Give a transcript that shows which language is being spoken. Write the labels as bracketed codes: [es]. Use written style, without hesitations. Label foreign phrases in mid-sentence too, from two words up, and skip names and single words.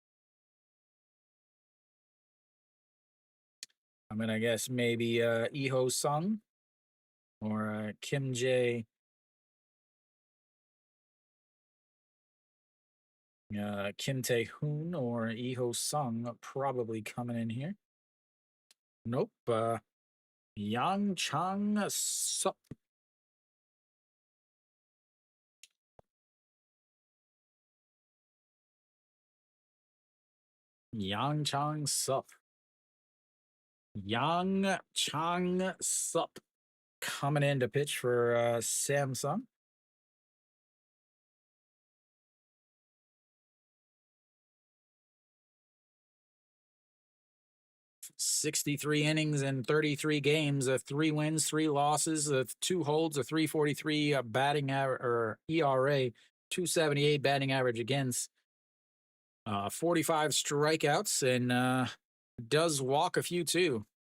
[en] I'm gonna guess maybe Iho Sung or Kim Jae. Kim Tae-hoon or Iho Sung probably coming in here. Nope. Yang Chang Sup. Yang Chang Sup. Yang Chang Sup coming in to pitch for Samsung. "63 innings and 33 games, 3 wins, 3 losses, 2 holds, a 3.43 batting average or ERA, 2.78 batting average against, 45 strikeouts, and does walk a few too."